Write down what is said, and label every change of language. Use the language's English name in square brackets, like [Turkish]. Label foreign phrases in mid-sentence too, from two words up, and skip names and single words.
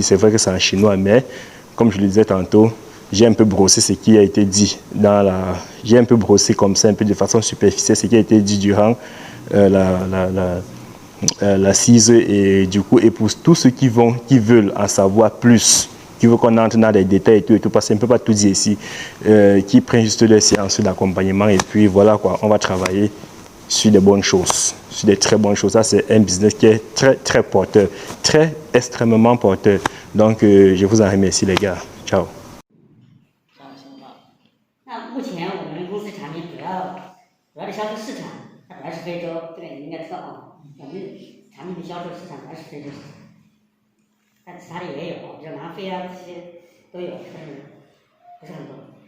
[French] C'est vrai que c'est en chinois, mais comme je le disais tantôt, j'ai un peu brossé ce qui a été dit j'ai un peu brossé comme ça, un peu de façon superficielle, ce qui a été dit durant l'assise et du coup, et pour tous ceux qui veulent en savoir plus, qui veulent qu'on entre dans les détails et tout, parce qu'on ne peut pas tout dire ici, qui prennent juste des séances d'accompagnement et puis voilà quoi, on va travailler sur des bonnes choses, sur des très bonnes choses. Ça, c'est un business qui est très porteur, extrêmement porteur. Donc, je vous en remercie, les gars. Ciao. [Chinese] 那目前我们公司产品主要的销售市场，它主要是非洲，这个你应该知道啊。我们产品的销售市场主要是非洲市场，但其他的也有，比如南非啊这些都有，但是不是很多。